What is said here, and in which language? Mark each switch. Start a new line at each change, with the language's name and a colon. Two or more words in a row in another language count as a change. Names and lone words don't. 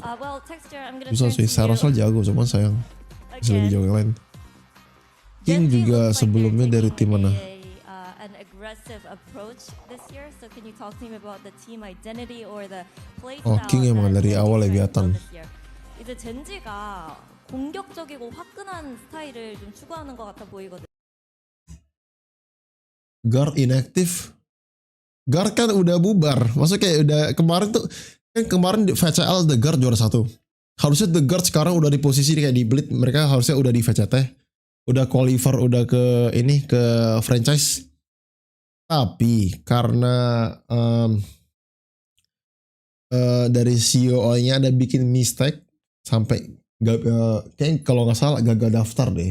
Indonesian: Susah sih. Sarosal jago cuman sayang masih lebih jago yang lain. King juga sebelumnya dari tim mana? Oh, King emang dari awal Leviathan.
Korean: 이제 젠지가 공격적이고 화끈한 스타일을 좀 추구하는 것 같아 보이거든.
Indonesian: Guard inactive. Guard kan udah bubar. Maksudnya kayak udah kemarin tuh kan kemarin di VCL The Guard juara 1. Harusnya The Guard sekarang udah di posisi kayak di Blitz, mereka harusnya udah di VCT. Udah qualifier, udah ke ini ke franchise. Tapi karena dari CEO-nya ada bikin mistake sampai kayak kalau nggak salah gagal daftar deh.